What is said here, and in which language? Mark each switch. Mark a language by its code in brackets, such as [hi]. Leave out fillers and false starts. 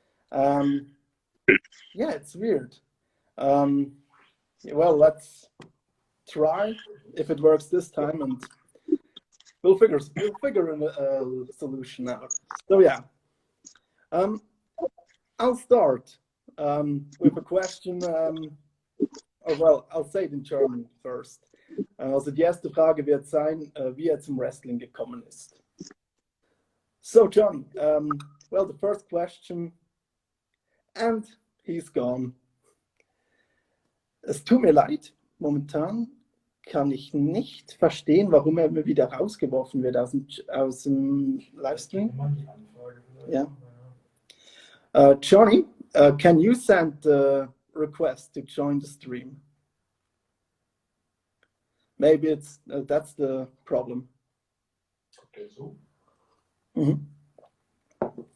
[en] Yeah, it's weird. Well, let's try if it works this time, and we'll figure a solution out. So yeah, I'll start with a question. Or well, I'll say it in German first. [de] Also die erste Frage wird sein, wie zum Wrestling gekommen ist. [en] So Johnny, well, the first question, and he's gone. [de] Es tut mir leid, momentan kann ich nicht verstehen, warum mir wieder rausgeworfen wird aus dem Livestream. [en] Yeah. Johnny, can you send the request to join the stream? Maybe it's that's the problem. Okay, so. Mm-hmm.